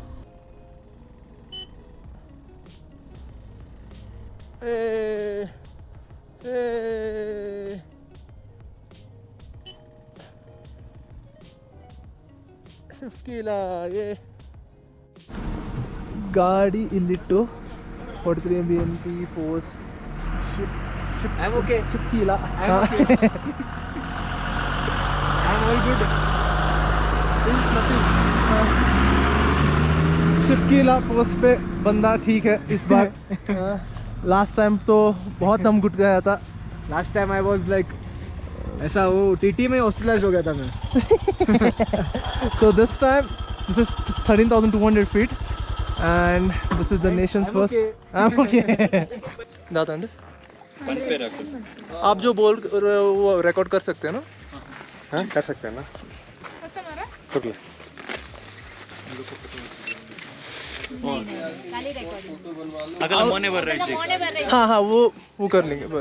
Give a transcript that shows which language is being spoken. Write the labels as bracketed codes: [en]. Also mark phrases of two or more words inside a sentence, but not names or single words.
[kn] ಏ ಏ ಶಿಫ್ಕೀಲಾ ಏ. ಗಾಡಿ ಇಲ್ಲಿಟ್ಟು ಹೊಡ್ತೀರಿ BNP ಫೋರ್ಸ್ ಶಿಫ್ಕೀಲಾ. [hi] शिफकीला पोस्ट पे बंदा ठीक है इस बार. [en] last time [hi] तो बहुत दम घुट गया था. [en] last time I was like [hi] ऐसा वो टीटी में हॉस्पिटलाइज हो गया था मैं. [en] So this time this is 13,200 feet and this is the nation's first. I'm okay. [hi] दादंड आप जो बोल वो रिकॉर्ड कर सकते हैं ना? हाँ कर सकते हैं ना. ओके हाँ हाँ वो कर लेंगे बस.